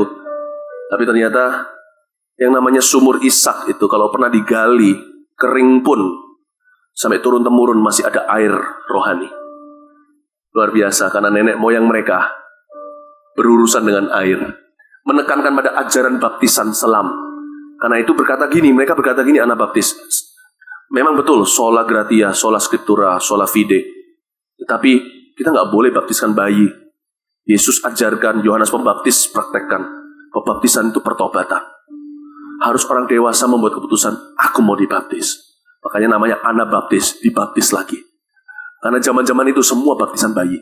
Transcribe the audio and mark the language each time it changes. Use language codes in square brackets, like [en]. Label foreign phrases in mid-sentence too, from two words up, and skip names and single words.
[id] Tapi ternyata yang namanya sumur Ishak itu kalau pernah digali, kering pun sampai turun-temurun masih ada air rohani. Luar biasa, karena nenek moyang mereka berurusan dengan air. Menekankan pada ajaran baptisan selam. Karena itu mereka berkata gini Anabaptis. Memang betul, [la] sola gratia, sola scriptura, sola fide. [id] Tetapi kita nggak boleh baptiskan bayi. Yesus ajarkan, Yohanes Pembaptis praktekkan. Pembaptisan itu pertobatan. Harus orang dewasa membuat keputusan, aku mau dibaptis. Makanya namanya Anabaptis, dibaptis lagi. Karena zaman-zaman itu semua baptisan bayi.